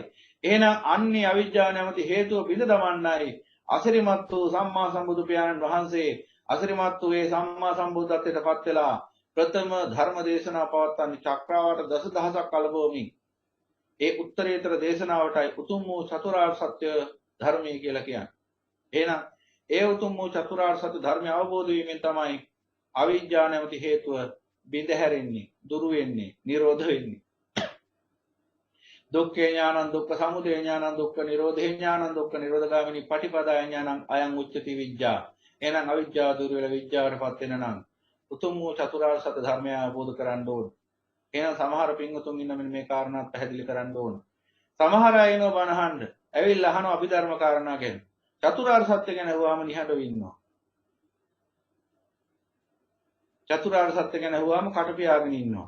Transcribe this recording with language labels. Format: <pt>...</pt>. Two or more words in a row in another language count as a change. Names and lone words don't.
<si>එහෙනම් අන්නේ අවිජ්ජාව නැමැති හේතුව බිඳ දමන්නයි අසිරිමත් වූ සම්මා සම්බුදු පියාණන් වහන්සේ අසිරිමත් වූ ඒ සම්මා සම්බුද්ධත්වයට පත් වෙලා ප්‍රථම ධර්ම දේශනා පවත්වන්නේ චක්‍රාවට දසදහසක් කලබෝමින්. ඒ උත්තරීතර දේශනාවටයි උතුම් වූ චතුරාර්ය සත්‍ය ධර්මය කියලා කියන්නේ. එහෙනම් ඒ උතුම් වූ චතුරාර්ය සත්‍ය ධර්මය අවබෝධ වීමෙන් තමයි අවිජ්ජා නැමැති හේතුව බිඳ හැරෙන්නේ, දුරු වෙන්නේ, නිරෝධ වෙන්නේ.</si> <pi>දුක්ඛේ ඥානං දුක්ඛ සමුදය ඥානං දුක්ඛ නිරෝධේ ඥානං දුක්ඛ නිරෝධගාමිනී පටිපදාය ඥානං අයං උච්චති විජ්ජා.</pi> <si>එහෙනම් අවිජ්ජාව දුරු වෙලා විජ්ජාවටපත් වෙන නම් උතුම් වූ චතුරාර්ය සත්‍ය ධර්මය අවබෝධ කරගන්න ඕන. එහෙනම් සමහර පින්වතුන් ඉන්න මෙන්න මේ කාරණාත් පැහැදිලි කරන්න ඕන. සමහර අය එනවා බණ අහන්න. ඇවිල්ලා අහනවා අභිධර්ම කාරණා ගැන. චතුරාර්ය සත්‍ය ගැන අහුවාම නිහඬව ඉන්නවා. චතුරාර්ය සත්‍ය ගැන අහුවාම කට පියාගෙන ඉන්නවා.</si>